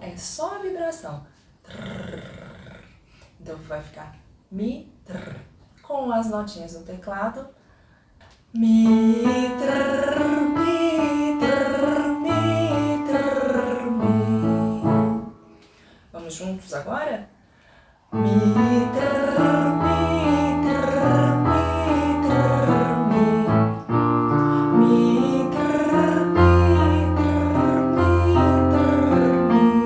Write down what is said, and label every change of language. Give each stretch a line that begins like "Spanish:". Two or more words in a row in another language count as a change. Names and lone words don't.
Portuguese: É só a vibração. Trrr. Então vai ficar Mi, Tr. Com as notinhas do teclado. Mi, Tr, Mi, Tr, Mi, Tr, Mi. Vamos juntos agora? Mi, Tr, Mi, Tr, Mi, Tr, Mi. Mi, Tr, Mi, Tr, Mi, Tr, Mi.